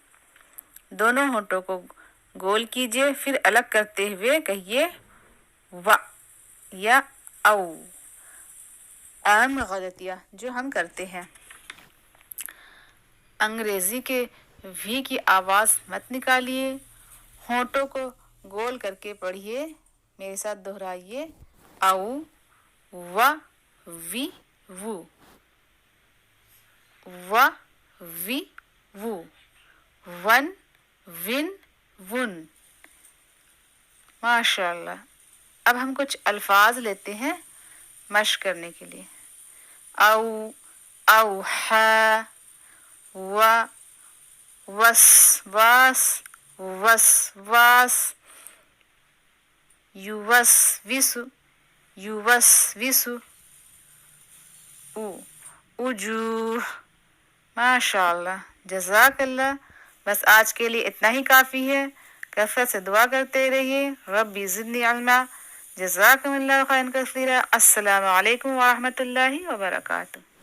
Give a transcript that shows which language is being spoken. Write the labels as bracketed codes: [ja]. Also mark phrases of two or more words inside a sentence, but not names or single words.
[ur] دونوں ہونٹوں کو گول کیجئے پھر الگ کرتے ہوئے کہیے وا یا او. اہم غلطیاں جو ہم کرتے ہیں: انگریزی کے وی کی آواز مت نکالیے. ہونٹوں کو گول کر کے پڑھیے. میرے ساتھ دہرائیے: او، وا، وی، وو. وا، وی، وو. ون، ون، ون. [ar] ماشاء اللہ. [ur] اب ہم کچھ الفاظ لیتے ہیں مشق کرنے کے لیے. او، اوحا، وا، وس، واس، وس، واس. یوس، وسو، یوس، وسو. [ar] وجوہ. ماشاء اللہ، جزاک اللہ. [ur] بس آج کے لیے اتنا ہی کافی ہے. کثرت سے دعا کرتے رہیے. [ar] ربی زدنی علما. جزاکم اللہ خیرا کثیرا. السلام علیکم ورحمۃ اللہ وبرکاتہ.